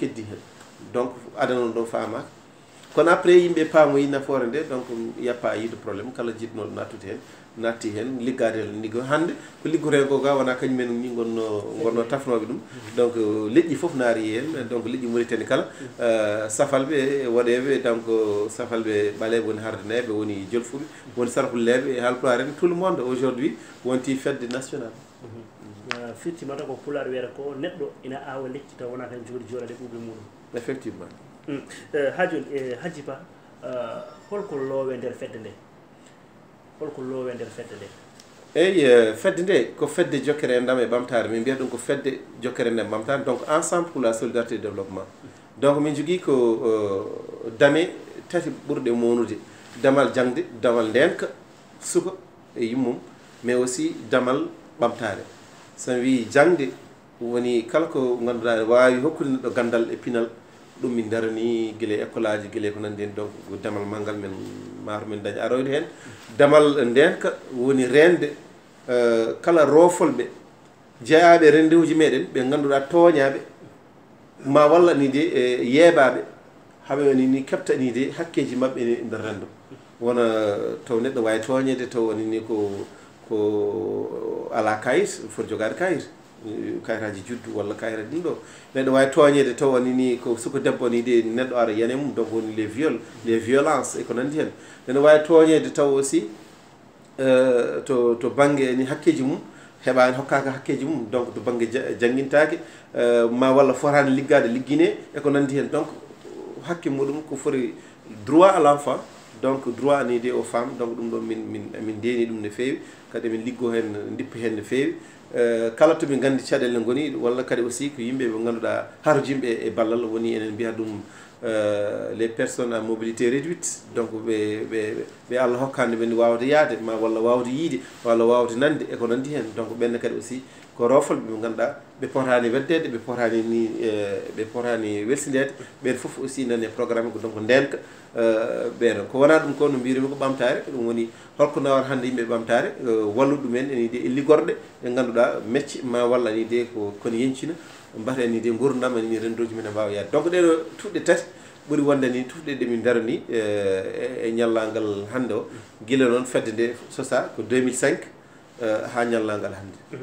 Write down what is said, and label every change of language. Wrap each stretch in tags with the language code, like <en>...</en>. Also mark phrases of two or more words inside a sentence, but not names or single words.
<ff>keddi hen donc adana on ɗo famaka kono après yimɓe paamoyi nafoore nde donc yappa yiide probléme kala jiɗnoɗo nattude hen natti hen liggade hen liggo hande ko liggoto hen ko ga wona kañumen ni gonno tafnoɓe ɗum donc leƴƴi foof naari hen donc leƴƴi Mauritanie kala safalɓe waɗeɓe donc safalɓe ɓaleɓe woni hardaneɓe woni jolfuɓe woni sarpulleɓe halpulaar en</ff> <fr>tout le monde aujourd'hui</fr> <ff>wonti fedde national firtimata ko pulaar wiyata ko neɗɗo ina awa lekki taw wona tan jooɗi jooɗade ɓuuɓe muɗum</ff> <fr>effectivement</fr> <ff>ha joni Hadji Ba holko loowe nder fedde nde holko loowe nder fedde nde eyi fedde nde ko fedde jokkere e ndam e ɓamtare min mbiyata ɗum ko fedde jokkere ndem ɓamtare donc</ff> <fr>ensemble pour la solidarité et développement</fr> <ff>donc min jogui ko dame tati ɓurɗe mawnude damal jangde damal ndenka suka e yummum</ff> <fr>mais aussi</fr> <ff>damal ɓamtare somi wi jangde woni kala ko ganduɗa wawi hokkude neɗɗo gandal e pinal ɗum min darani guila école aji guila ko nandi hen donc damal manggal men maaro men daña aroyde hen damal ndenka woni rende kala rofolɓe jeeyaɓe rendez-vous ji meɗen ɓe ganduɗa tooñaɓe ma walla ni de yeeɓaɓe haɓe woni ni kebta ni de hakkeji mabɓe ni nder rendo wona taw neɗɗo wawi tooñede taw woni ni ko ala kayit foti jogade kayit kayitaji juddu walla kayitaji ɗin ɗo neɗɗo wawi tooñede taw woni ni ko suko debbo ni de neɗɗo ara yane mum donc woni</ff> <fr>les viols les violences</fr> <ff>e ko nandi hen neɗɗo wawi tooñede taw aussi to banggue ni hakkeji mum heɓani hokkaka hakkeji mum donc to banggue jangguintake ma walla fotani liggade liggine e ko nandi hen donc hakke muɗum ko foti</ff> <fr>droit à l'enfant</fr> <ff>donc droit ni de</ff> <fr>aux femmes</fr> <ff>donc ɗum ɗo min ndeni ɗum no fewi kadi min liggo hen dippi hen no fewi kala to min gandi caɗele goni walla kadi aussi ko yimɓe ɓe ganduɗa harjimɓe e ballal woni enen mbiya ɗum</ff> <fr>les personnes à mobilité réduite</fr> <ff>donc ɓe Allah hokkande ɓe wawde yaade ma walla wawde yiide walla wawde nande e ko nandi hen donc ɓenne kadi aussi ko rofolɓe ɓe ganduɗa ɓe potani weddede ɓe potani ni ɓe potani welsidede ɓen foof aussi nani e programme ko donc ndenka ɓeɗon ko wona ɗum ko no mbirimi ko ɓamtare ɗum woni holko nawata hande yimɓe ɓamtare wallude ɗumen eni de e liggorɗe ɗe ganduɗa mecce ma walla ni de kono yencina mbaɗa ni de gurdam ni rendoji men mbawa yaade donc ɗeɗo tuɗɗe tati ɓuuri wonde ni tuɗɗe ɗe min darani e ñallalngal hande o guila noon fedde nde sosa ko 2005 ha ñallalngal hande</ff>